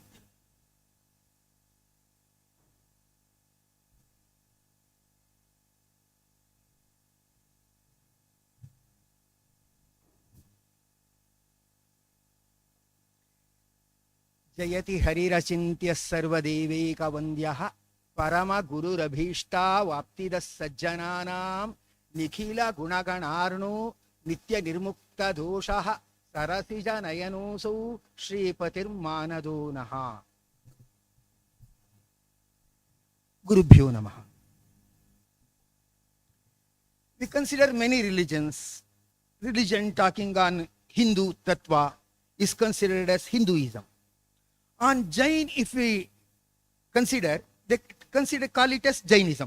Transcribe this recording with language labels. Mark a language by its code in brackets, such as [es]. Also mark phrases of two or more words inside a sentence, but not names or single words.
[sa] ಜಯತಿ ಹರಿರಚಿಂತ್ಯ ಸರ್ವದೇವೈಕ ವಂದ್ಯಃ ಪರಮ ಗುರುರಭೀಷ್ಟಾ ವಾಪ್ತಿದ ಸಜ್ಜನಾನಾಂ ನಿಖಿಲ ಗುಣಗಣಾರ್ಣೋ ನಿತ್ಯ ನಿರ್ಮುಕ್ತ ದೋಷಃ ಸರಸಿಜ ನಯನೋಸೌ ಶ್ರೀಪತಿರ್ಮಾನದೋ ನಃ. ಗುರುಭ್ಯೋ ನಮಃ. [en] We consider many religions. Religion talking on Hindu tattva is considered as Hinduism. On Jain, if we consider, they call it as Jainism.